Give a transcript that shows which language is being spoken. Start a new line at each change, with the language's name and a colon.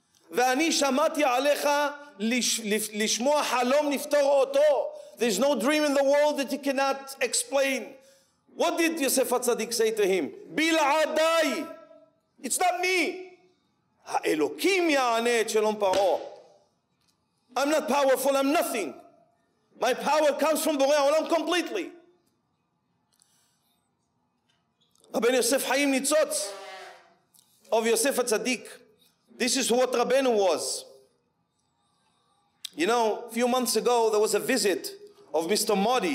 Hebrew: ואני שמעתי עליך לשמוע חלום נפתור אותו.
English: There's no dream in the world that you cannot explain. What did Yosef HaTzadik say to him?
Hebrew: בלעדיי.
English: It's not me.
Hebrew: האלוקים יענה את שלום פרעה.
English: I'm not powerful, I'm nothing. My power comes from Borei Olam completely. Rabbi Yosef Chaim Nitzotz of Yosef HaTzadik. This is what Rabbeinu was. You know, a few months ago there was a visit of Mr. Modi.